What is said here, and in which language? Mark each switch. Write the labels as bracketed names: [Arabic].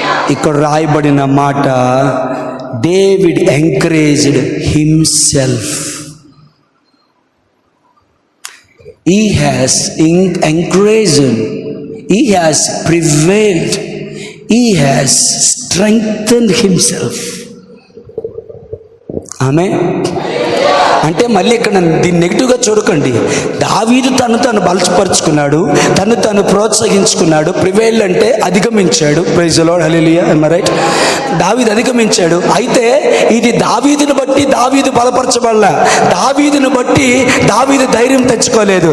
[Telugu] ఇక్కడ రాయబడిన మాట [English] David encouraged himself. He has encouraged, he has prevailed, he has strengthened himself. [Telugu] ఆమేన్. అంటే మళ్ళీ ఇక్కడ దీన్ని నెగిటివ్గా చూడకండి. దావీదు తను బలపరుచుకున్నాడు, తను ప్రోత్సహించుకున్నాడు. ప్రివైల్డ్ అంటే అధిగమించాడు. [English] praise the Lord, [Telugu] hallelujah. [English] am I right? [Telugu] దావీదు అధిగమించాడు. అయితే ఇది దావీదుని బట్టి దావీదు బలపరచబడలా, దావీదుని బట్టి దావీదు ధైర్యం తెచ్చుకోలేదు.